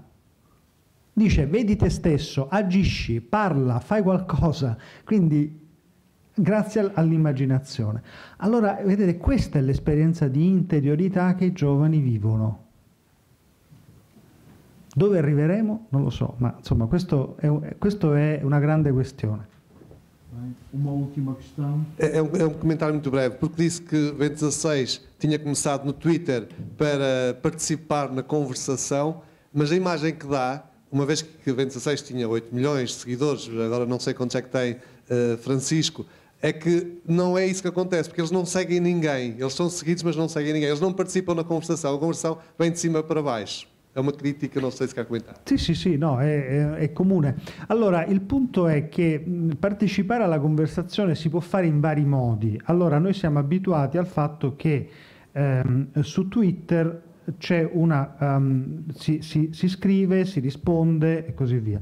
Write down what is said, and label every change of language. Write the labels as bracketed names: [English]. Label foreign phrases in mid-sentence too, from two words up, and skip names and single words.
[Italian] Dice, vedi te stesso, agisci, parla, fai qualcosa, quindi grazie all'immaginazione. Allora, vedete, questa è l'esperienza di interiorità che i giovani vivono. Dove arriveremo? Non lo so, ma insomma questo è una grande questione. [Portuguese] Uma última questão. É um comentário muito breve, porque disse que Bento XVI tinha começado no Twitter para participar na conversação, mas a imagem que dá, uma vez que Bento XVI tinha 8 milhões de seguidores, agora não sei quantos é que tem Francisco, é que não é isso que acontece, porque eles não seguem ninguém, eles são seguidos mas não seguem ninguém, eles não participam na conversação, a conversação vem de cima para baixo. [Italian] È una critica, non so se commentare. Sì, no, è comune. Allora, il punto è che partecipare alla conversazione si può fare in vari modi. Allora, noi siamo abituati al fatto che su Twitter c'è si scrive, si risponde e così via.